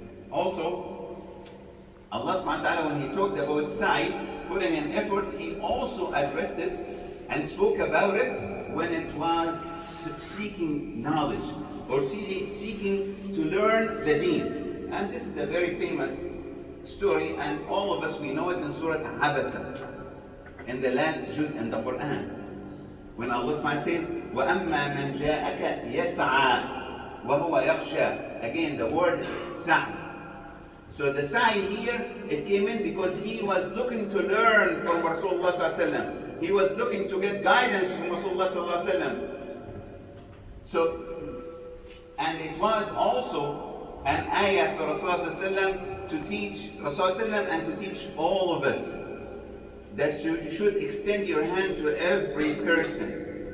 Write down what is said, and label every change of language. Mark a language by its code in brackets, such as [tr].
[en] Also, Allah subhanahu wa ta'ala, when He talked about sa'i, putting an effort, He also addressed it and spoke about it when it was seeking knowledge or seeking to learn the deen. And this is a very famous story, and all of us, we know it in Surah Abasa, in the last juz in the Quran. When Allah says, [ar] وَأَمَّا مَنْ جَاءَكَ يَسْعَى وَهُوَ يَخْشَى. [en] Again, the word sa'i. So the sa'i here, it came in because he was looking to learn from Rasulullah sallallahu alaihi wasallam. He was looking to get guidance from Rasulullah sallallahu alaihi wasallam. So, and it was also an ayah to Rasulullah sallallahu alaihi wasallam to teach Rasulullah sallallahu alaihi wasallam and to teach all of us that you should extend your hand to every person.